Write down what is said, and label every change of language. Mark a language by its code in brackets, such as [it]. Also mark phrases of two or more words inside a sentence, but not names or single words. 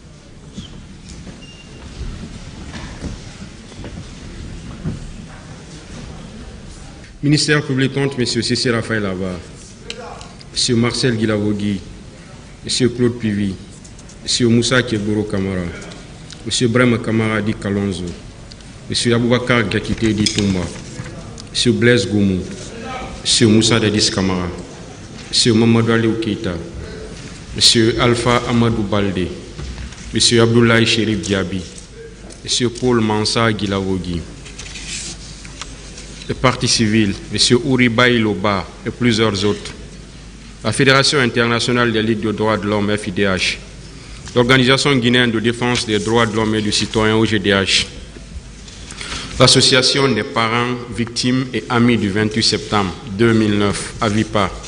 [fr] Ministère public compte M. Cissé Raphaël Avar, M. Marcel Guilavogui, M. Claude Pivi, M. Moussa Keboro Kamara, M. Brema Kamara Di Kalonzo, M. Aboubakar Diakité Di Toumba, M. Blaise Goumou, M. Moussa Dadis Kamara, M. Mamadou Aliou Keita, M. Alpha Amadou Baldé, M. Abdoulaye Chérif Diaby, M. Paul Mansa Guilavogui. Le Parti civil, M. Ouribaï Loba et plusieurs autres. La Fédération internationale des ligues de droits de l'homme, FIDH. L'Organisation guinéenne de défense des droits de l'homme et du citoyen, OGDH. L'Association des parents, victimes et amis du 28 septembre 2009, AVIPA.